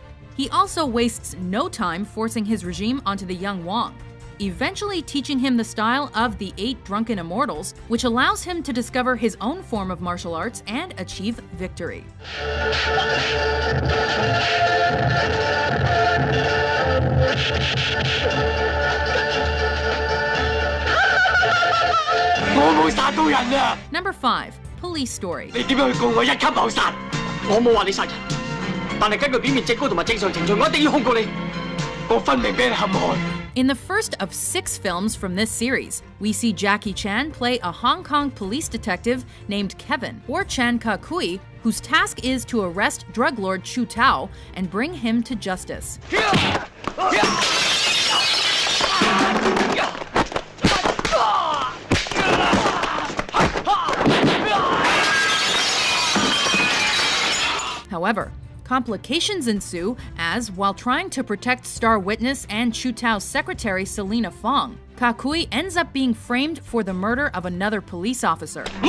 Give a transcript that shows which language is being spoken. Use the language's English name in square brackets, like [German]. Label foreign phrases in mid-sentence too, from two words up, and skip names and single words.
[English] He also wastes no time forcing his regime onto the young Wang, eventually teaching him the style of the 8 Drunken Immortals, which allows him to discover his own form of martial arts and achieve victory. Number 5. Police Story. [Cantonese] 你點樣去告我一級謀殺？我冇話你殺人，但係根據表面證供同埋正常程序，我一定要控告你。我分明俾你陷害。 [English] In the first of 6 films from this series, we see Jackie Chan play a Hong Kong police detective named Kevin, or Chan Ka-kui, whose task is to arrest drug lord Chu Tao and bring him to justice. However, complications ensue as, while trying to protect star witness and Chu Tao's secretary Selina Fong, Ka-kui ends up being framed for the murder of another police officer.